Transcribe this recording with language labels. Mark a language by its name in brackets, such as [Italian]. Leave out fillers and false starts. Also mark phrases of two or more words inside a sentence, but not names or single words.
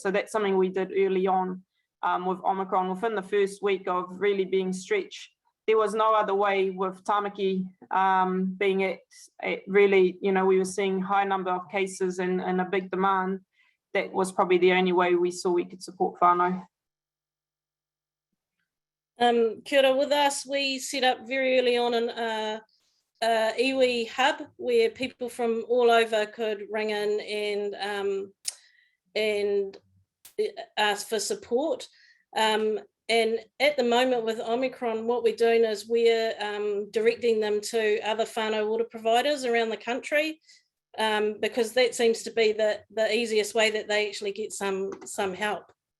[English] So that's something we did early on with Omicron. Within the first week of really being stretched, there was no other way with Tamaki being at really, you know, we were seeing high number of cases and a big demand. That was probably the only way we saw we could support whānau. [Māori] Kia ora, [English] with us, we set up very early on an iwi hub where people from all over could ring in and ask for support. And at the moment with Omicron, what we're doing is we're directing them to other whānau water providers around the country, because that seems to be the easiest way that they actually get some help.